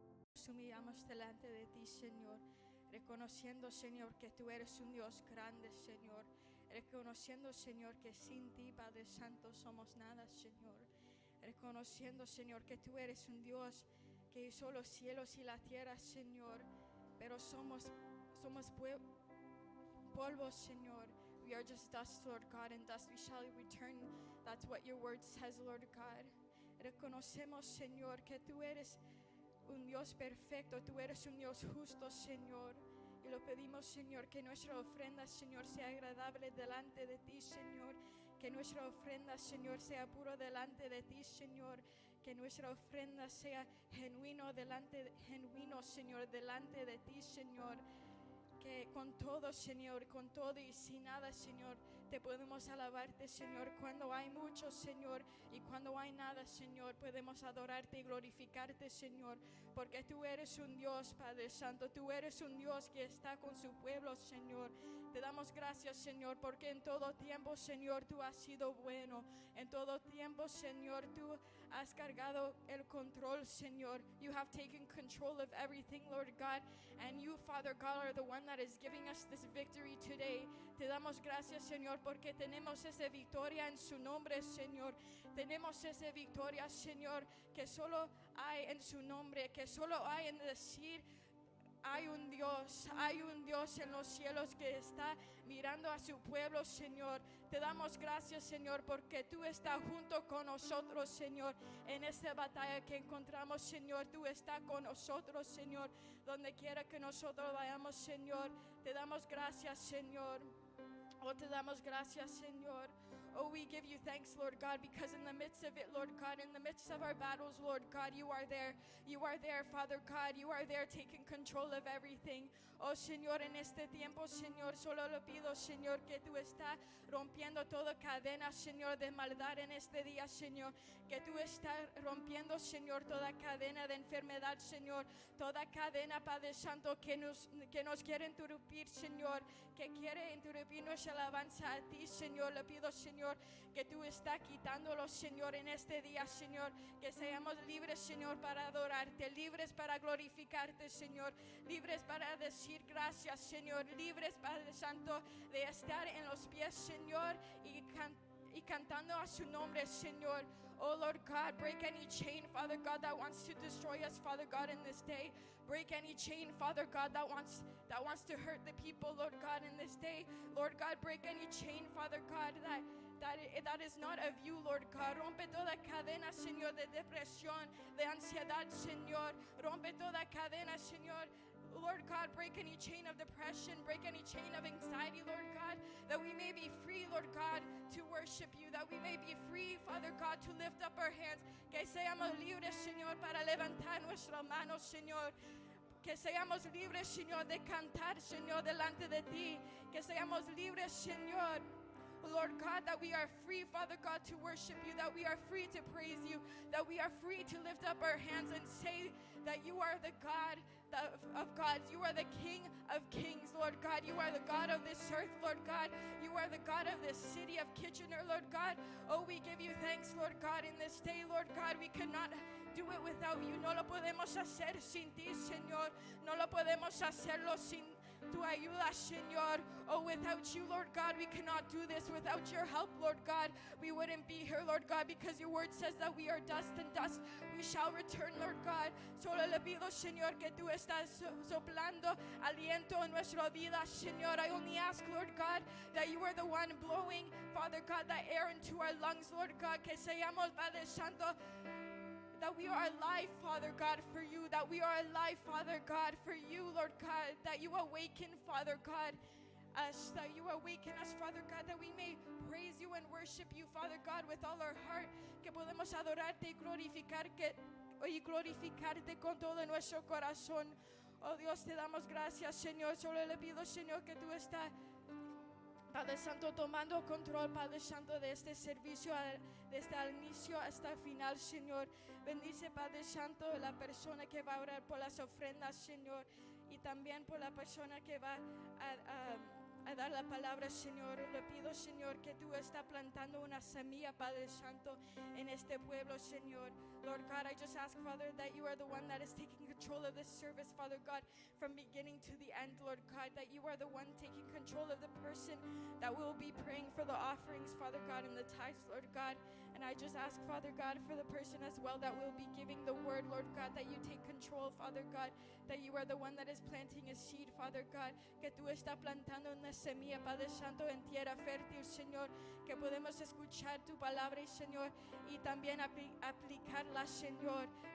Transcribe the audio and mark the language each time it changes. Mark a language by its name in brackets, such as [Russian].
[Spanish] nos humillamos delante de ti, Señor, reconociendo, Señor, que tú eres un Dios grande, Señor, reconociendo, Señor, que sin ti, Padre Santo, somos nada, Señor, reconociendo, Señor, que tú eres un Dios que hizo los cielos y la tierra, Señor, pero somos polvo, Señor. [English] We are just dust, Lord God, and dust we shall return. That's what your word says, Lord God. [Spanish] Reconocemos, Señor, que tú eres un Dios perfecto, tú eres un Dios justo, Señor. Y lo pedimos, Señor, que nuestra ofrenda, Señor, sea agradable delante de ti, Señor. Que nuestra ofrenda, Señor, sea puro delante de ti, Señor. Que nuestra ofrenda sea genuino, Señor, delante de ti, Señor. Que con todo, Señor, con todo y sin nada, Señor, te podemos alabarte, Señor. Cuando hay mucho, Señor, y cuando hay nada, Señor, podemos adorarte y glorificarte, Señor. Porque tú eres un Dios, Padre Santo. Tú eres un Dios que está con su pueblo, Señor. Te damos gracias, Señor, porque en todo tiempo, Señor, tú has sido bueno. En todo tiempo, Señor, tú has cargado el control, Señor. [English] You have taken control of everything, Lord God. And you, Father God, are the one that is giving us this victory today. [Spanish] Te damos gracias, Señor, porque tenemos esa victoria en su nombre, Señor. Tenemos esa victoria, Señor, que solo hay en su nombre, que solo hay en decir: hay un Dios en los cielos que está mirando a su pueblo, Señor. Te damos gracias, Señor, porque tú estás junto con nosotros, Señor. En esta batalla que encontramos, Señor, tú estás con nosotros, Señor. Donde quiera que nosotros vayamos, Señor, te damos gracias, Señor. Oh, te damos gracias, Señor. [English] Oh, we give you thanks, Lord God, because in the midst of it, Lord God, in the midst of our battles, Lord God, you are there. You are there, Father God. You are there taking control of everything. [Spanish] Oh, Señor, en este tiempo, Señor, solo lo pido, Señor, que tú estás rompiendo toda cadena, Señor, de maldad en este día, Señor. Que tú estás rompiendo, Señor, toda cadena de enfermedad, Señor. Toda cadena, Padre Santo, que nos quiere interrumpir, Señor. Que quiere interrumpir nuestra alabanza a ti, Señor. Le pido, Señor, que tú estás quitándolo, Señor, en este día, Señor. Que seamos libres, Señor, para adorarte, libres para glorificarte, Señor, libres para decir gracias, Señor, libres, Padre Santo, de estar en los pies, Señor, y cantando a su nombre, Señor. [English] Oh, Lord God, break any chain, Father God, that wants to destroy us, Father God, in this day. Break any chain, Father God, that wants to hurt the people, Lord God, in this day. Lord God, break any chain, Father God, that is not of you, Lord God. [Spanish] Rompe toda cadena, Señor, de depresión, de ansiedad, Señor. Rompe toda cadena, Señor. [English] Lord God, break any chain of depression, break any chain of anxiety, Lord God, that we may be free, Lord God, to worship you, that we may be free, Father God, to lift up our hands, [Spanish] que seamos libres, Señor, para levantar nuestras manos, Señor. Que seamos libres, Señor, de cantar, Señor, delante de ti. Que seamos libres, Señor, [English] Lord God, that we are free, Father God, to worship you, that we are free to praise you, that we are free to lift up our hands and say that you are the God of gods. You are the King of kings, Lord God. You are the God of this earth, Lord God. You are the God of this city of Kitchener, Lord God. Oh, we give you thanks, Lord God, in this day, Lord God. We cannot do it without you. [Spanish] No lo podemos hacer sin ti, Señor. No lo podemos hacerlo sin tu ayuda, Señor. [English] Oh, without you, Lord God, we cannot do this. Without your help, Lord God, we wouldn't be here, Lord God, because your word says that we are dust, and dust we shall return, Lord God. [Spanish] Solo le pido, Señor, que tú estás soplando aliento en nuestra vida, Señor. [English] I only ask, Lord God, that you are the one blowing, Father God, that air into our lungs, Lord God, [Spanish] que seamos, Padre Santo, [English] that we are alive, Father God, for you, that we are alive, Father God, for you, Lord God, that you awaken, Father God, us, that you awaken us, Father God, that we may praise you and worship you, Father God, with all our heart, [Spanish] que podemos adorarte y glorificarte con todo nuestro corazón. Oh Dios, te damos gracias, Señor. Solo le pido, Señor, que tú estás, Padre Santo, tomando control, Padre Santo, de este servicio, desde el inicio hasta el final, Señor. Bendice, Padre Santo, la persona que va a orar por las ofrendas, Señor, y también por la persona que va a a dar la palabra, Señor. Le pido, Señor, que tú estás plantando una semilla, Padre Santo, en este pueblo, Señor. [English] Lord God, I just ask, Father, that you are the one that is taking control of this service, Father God, from beginning to the end, Lord God, that you are the one taking control of the person that will be praying for the offerings, Father God, and the tithes, Lord God. And I just ask, Father God, for the person as well that will be giving the word, Lord God, that you take control, Father God, that you are the one that is planting a seed, Father God, [Spanish] que tú estás plantando una semilla, Padre Santo, en tierra fértil, Señor, que podemos escuchar tu palabra, Señor, y también aplicarla, Señor,